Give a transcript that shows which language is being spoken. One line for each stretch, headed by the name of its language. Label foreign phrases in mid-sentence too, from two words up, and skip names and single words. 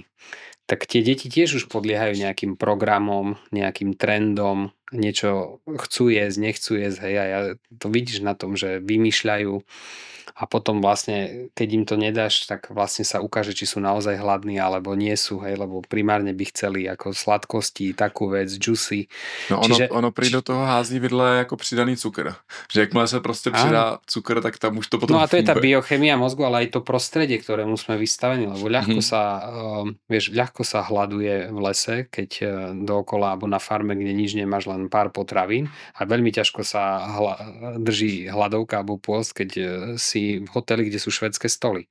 Slovak: Tak tie deti tiež už podliehajú nejakým programom, nejakým trendom, niečo chcú jesť, nechcú jesť, hej, a to vidíš na tom, že vymýšľajú a potom vlastne, keď im to nedáš, tak vlastne sa ukáže, či sú naozaj hladní, alebo nie sú, hej, lebo primárne by chceli ako sladkosti, takú vec, juicy.
Czech: No ono prý do toho hází vidle jako přidaný cukr. Že jakmile se prostě přidá cukr, tak tam už to potom No a
Slovak: to je tá biochemia mozgu, ale aj to prostredie, ktorému sme vystavení, lebo ľahko sa hladuje v lese, keď dookola alebo na farme, kde nič nemáš, len pár potravín a veľmi ťažko sa drží hladovka alebo pôst, keď si v hoteli, kde sú švédske stoly.